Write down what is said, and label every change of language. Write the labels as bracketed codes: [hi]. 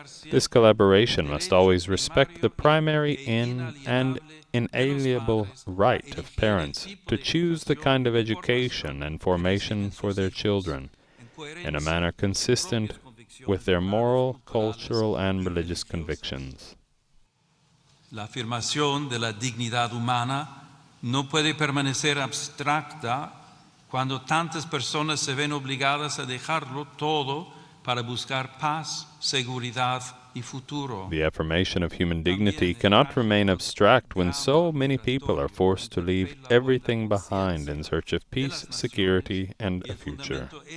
[en] This collaboration must always respect the primary and inalienable right of parents to choose the kind of education and formation for their children in a manner consistent with their moral, cultural, and religious convictions. [es] La afirmación de la dignidad humana no puede permanecer abstracta cuando tantas personas se ven obligadas a dejarlo todo para buscar paz, seguridad y futuro. [en] The affirmation of human dignity cannot remain abstract when so many people are forced to leave everything behind in search of peace, security, and a future.